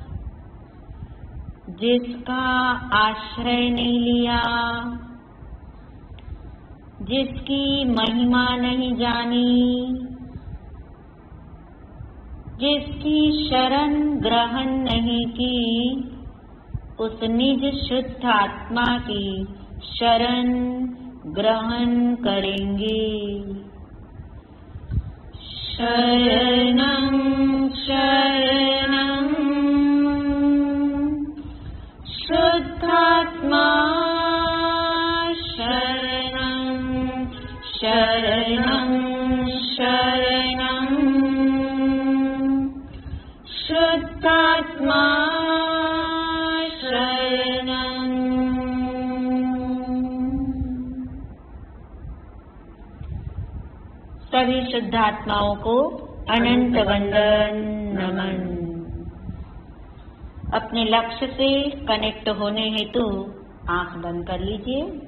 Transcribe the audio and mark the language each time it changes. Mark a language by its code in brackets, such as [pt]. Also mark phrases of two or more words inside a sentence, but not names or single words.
[hi] जिसका आश्रय नहीं लिया जिसकी महिमा नहीं जानी जिसकी शरण ग्रहण नहीं की उस निज शुद्ध आत्मा की शरण ग्रहण करेंगे [sa] शरणं शरणं शुद्धात्मा शरणं शरणं शरणं शुद्धात्मा शरणं [hi] सभी शुद्धात्माओं को अनंत वंदन नमन। अपने लक्ष्य से कनेक्ट होने हेतु आंख बंद कर लीजिए।